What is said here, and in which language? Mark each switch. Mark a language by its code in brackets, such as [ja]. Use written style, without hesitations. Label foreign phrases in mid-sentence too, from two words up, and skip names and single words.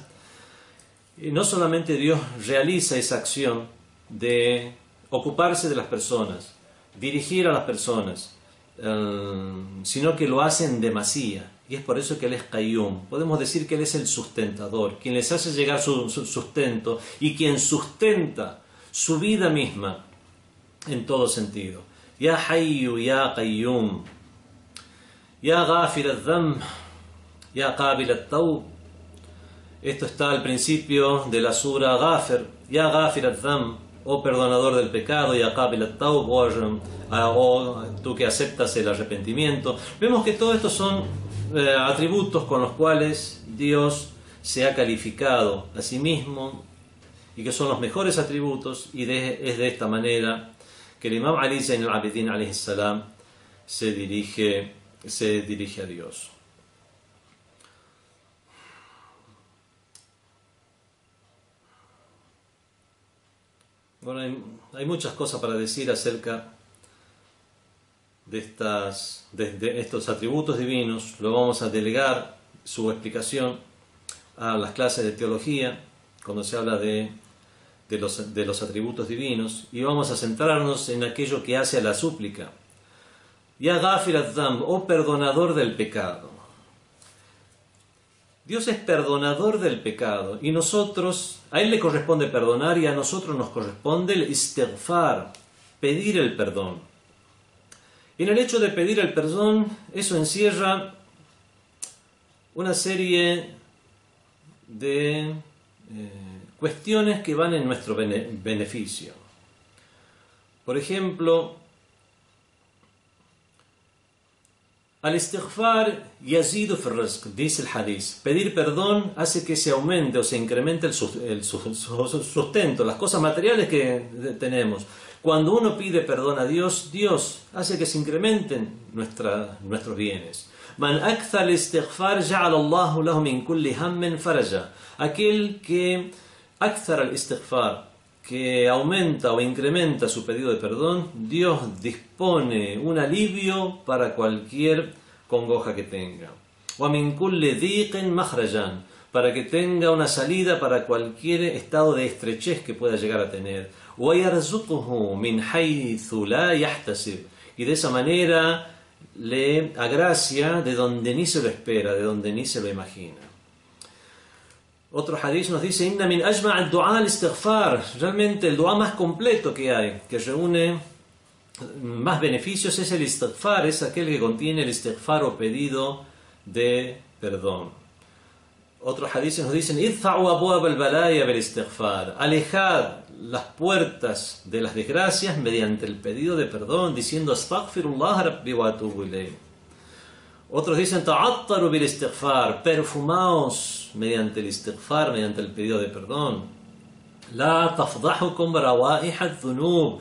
[es] Y no solamente Dios realiza esa acción de ocuparse de las personas, dirigir a las personas, sino que lo hace en demasía. Y es por eso que Él es Qayyum. Podemos decir que Él es el sustentador, quien les hace llegar su sustento y quien sustenta su vida misma en todo sentido. [ar] يا حي يا قيوم يا غافر الذنب يا قابل التوب. [es] Esto está al principio de la sura Ghafir. [ar] يا غافر الذنب, [es] oh perdonador del pecado, [ar] يا قابل التوب, [es] o tú que aceptas el arrepentimiento. Vemos que todo esto son atributos con los cuales Dios se ha calificado a sí mismo y que son los mejores atributos, y es de esta manera que el Imam Ali Zayn al-Abidin [ar] عليه السلام [es] se dirige a Dios. Bueno, hay muchas cosas para decir acerca de estos atributos divinos. Lo vamos a delegar su explicación a las clases de teología, cuando se habla de los atributos divinos, y vamos a centrarnos en aquello que hace a la súplica. [ar] يا غافر الذنب, [es] oh perdonador del pecado. Dios es perdonador del pecado, y a Él le corresponde perdonar, y a nosotros nos corresponde el istighfar, pedir el perdón. Y en el hecho de pedir el perdón, eso encierra una serie de cuestiones que van en nuestro beneficio. Por ejemplo, [ar] الاستغفار يزيد في رزق, [es] dice el hadith. Pedir perdón hace que se aumente o se incremente el sustento, las cosas materiales que tenemos. Cuando uno pide perdón a Dios, Dios hace que se incrementen nuestros bienes. [ar] من أكثر الاستغفار جعل الله له من كل هم فرجا. [es] Aquel que [ar] أكثر الاستغفار, [es] que aumenta o incrementa su pedido de perdón, Dios dispone un alivio para cualquier congoja que tenga. [ar] ومن كل ضيق مخرجا, [es] para que tenga una salida para cualquier estado de estrechez que pueda llegar a tener. [ar] ويرزقه من حيث لا يحتسب, [es] y de esa manera le agracia de donde ni se lo espera, de donde ni se lo imagina. Otro hadith nos dice: [ar] إن من أجمع الدعاء الاستغفار. [es] Realmente el dua más completo que hay, que reúne más beneficios, es el istighfar, es aquel que contiene el istighfar o pedido de perdón. Otros hadiths nos dicen: [ar] ادفعوا أبواب البلايا بالاستغفار. [es] Alejad las puertas de las desgracias mediante el pedido de perdón, diciendo: [ar] أستغفر الله ربي وأتوب إليه. [es] Otros dicen: [ar] تعطروا بالاستغفار. [es] Perfumaos mediante el istighfar, mediante el pedido de perdón. [ar] لا تفضحكم روائح الذنوب.